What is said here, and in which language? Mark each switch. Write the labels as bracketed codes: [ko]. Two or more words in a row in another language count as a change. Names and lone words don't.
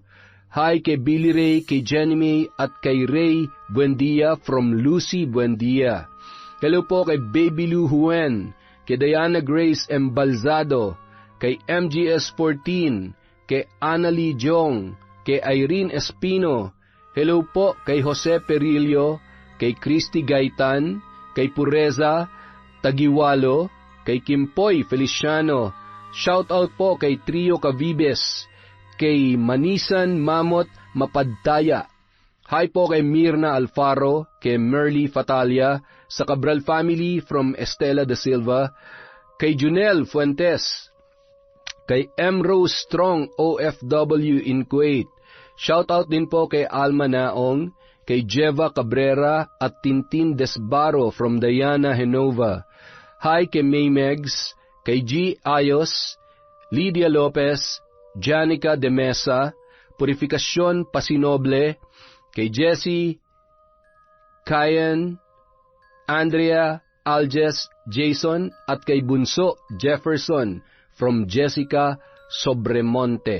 [tl] Hi kay Billy Ray, kay Jenny May, at kay Ray Buendia from Lucy Buendia. Hello po kay Baby Lou Huen, kay Diana Grace Embalzado, kay MGS14, kay Annalie Jong, kay Irene Espino. Hello po kay Jose Perillo, kay Christy Gaitan, kay Pureza Tagiwalo, kay Kimpoy Feliciano. [en] Shout out [tl] po kay Trio Cavibes, kay Manisan Mamot Mapadtaya. Hi po kay Mirna Alfaro, kay Merly Fatalia, sa Cabral family from Estela de Silva, kay Junel Fuentes, kay M. Rose Strong OFW in Kuwait. [en] Shout out [tl] din po kay Alma Naong, kay Jeva Cabrera at Tintin Desbaro from Diana Henova. Hi kay May Megs, kay G. Ayos, Lydia Lopez, Janica de Mesa, Purificacion Pasinoble, kay Jessie, Kyan, Andrea, Alges, Jason, at kay Bunso Jefferson from Jessica Sobremonte.